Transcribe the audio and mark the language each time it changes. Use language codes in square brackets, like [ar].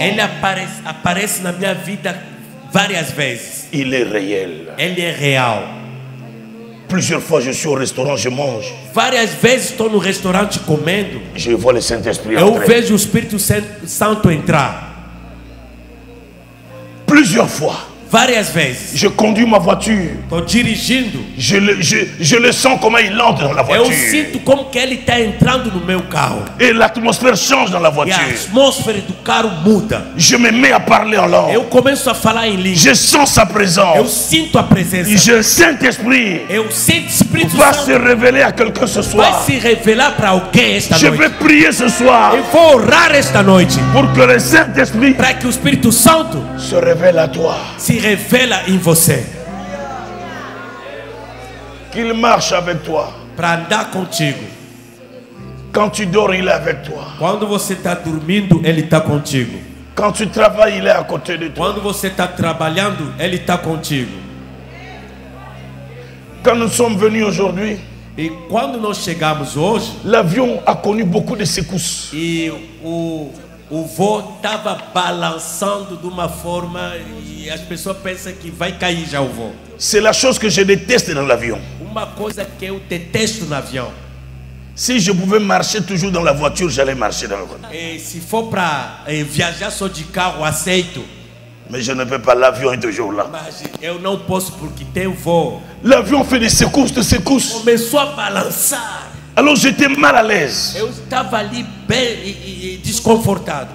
[pt] Ele aparece na minha vida Várias vezes. [fr] Il est réel. [pt] Ele é real. [fr] Plusieurs fois, je suis au restaurant, je mange. [pt] Várias vezes estou no restaurante comendo. [fr] Je vois le Saint-Esprit [pt] Eu [fr] entrer. [pt] vejo o Espírito Santo entrar. [fr] Plusieurs fois. [pt] Várias vezes. [fr] Je conduis ma voiture. [pt] Estou dirigindo. [fr] Je le sens comment il entre dans la [pt] Eu [fr] voiture. [pt] sinto como que ele está entrando no meu carro. [fr] Et l'atmosphère change dans la [pt] E a [fr] voiture. [pt] atmosfera do carro muda. [fr] Je me mets à parler en langue. [pt] Eu começo a falar em língua. [fr] Je sens sa [pt] Eu [fr] présence. [pt] sinto a presença. [fr] Et le Saint-Esprit [pt] Eu sinto o Espírito [fr] va se [pt] Santo. [fr] révéler à quelqu'un ce [pt] Vai [fr] soir. [pt] se revelar para alguém esta [fr] Je [pt] noite. [fr] vais prier ce soir [pt] Eu vou orar esta noite. [fr] pour que le Saint-Esprit [pt] Para que o Espírito Santo [fr] se révèle à toi. [pt] se revela em você. [fr] Qu'il marche avec toi. [pt] Para andar contigo. [fr] Quand tu dors, il est avec toi. [pt] Quando você está dormindo, ele está contigo. [fr] Quand tu travailles, il est à côté de toi. [pt] Quando você está trabalhando, ele está contigo. [fr] Quand nous sommes venus aujourd'hui, [pt] E quando nós chegamos hoje, [fr] l'avion a connu beaucoup de secousses. [pt] e o voo estava balançando de uma forma e as pessoas pensam que vai cair já o voo. [fr] C'est la chose que je déteste dans l'avion. [pt] Uma coisa que eu detesto no avião. [fr] Si je pouvais marcher toujours dans la voiture, j'allais marcher dans la voiture. [pt] E se for para viajar só de carro, aceito. [fr] Mais je ne peux pas, l'avion est toujours là. [pt] Mas eu não posso porque tem voo. [fr] L'avion fait des secousses, des secousses. [pt] Começou a balançar. [fr] Alors j'étais mal à l'aise. [pt] Eu estava ali bem e desconfortado.